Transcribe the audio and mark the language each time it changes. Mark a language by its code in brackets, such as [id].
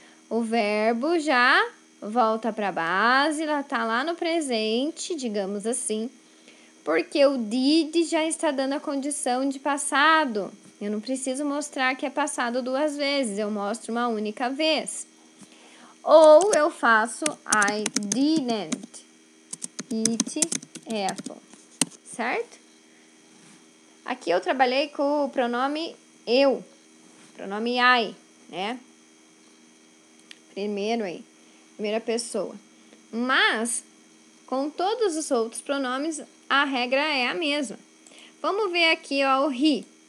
[pt] O verbo já volta para a base, ela está lá no presente, digamos assim. Porque o did já está dando a condição de passado. Eu não preciso mostrar que é passado 2 vezes, eu mostro uma única vez. Ou eu faço [en] I didn't eat apple, [pt] certo? Aqui eu trabalhei com o pronome eu, pronome I, né? Primeira pessoa. Mas, com todos os outros pronomes, a regra é a mesma. Vamos ver aqui, ó, o he.